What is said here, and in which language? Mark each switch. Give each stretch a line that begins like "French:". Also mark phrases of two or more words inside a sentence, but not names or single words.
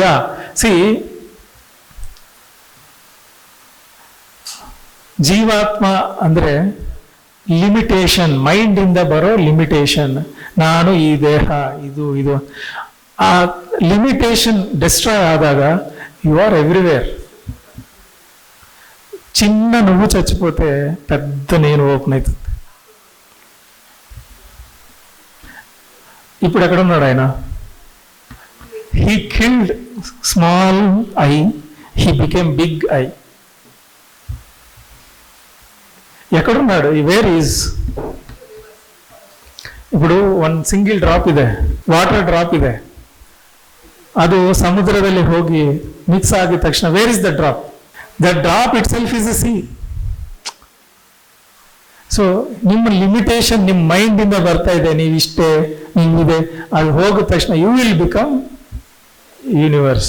Kannada: ಸಿ, ಜೀವಾತ್ಮ ಅಂದ್ರೆ ಲಿಮಿಟೇಷನ್, ಮೈಂಡ್ ಇಂದ ಬರೋ ಲಿಮಿಟೇಷನ್. ನಾನು ಈ ದೇಹ, ಇದು ಆ
English: limitation destroy
Kannada: ಆದಾಗ
English: you are everywhere.
Telugu: చిన్న నువ్వు చచ్చిపోతే పెద్ద నేను ఓపెన్ అవుతుంది. ఇప్పుడు ఎక్కడ ఉన్నాడు ఆయన?
English: He killed small I, he became big I.
Telugu: ఎక్కడున్నాడు?
English: where is?
Kannada: ఇప్పుడు 1
English: single drop
Kannada: ಇದೆ,
English: water drop
Kannada: ಇದೆ, ಅದು ಸಮುದ್ರದಲ್ಲಿ ಹೋಗಿ ಮಿಕ್ಸ್ ಆಗಿದ ತಕ್ಷಣ
English: where is the drop? the drop itself is a sea.
Kannada: ಸೊ ನಿಮ್ಮ ಲಿಮಿಟೇಷನ್ ನಿಮ್ಮ ಮೈಂಡ್ ಇಂದ ಬರ್ತಾ ಇದೆ, ನೀವಿಷ್ಟೇ, ನೀವಿದೆ, ಅದು ಹೋಗಿದ ತಕ್ಷಣ
English: you will become universe.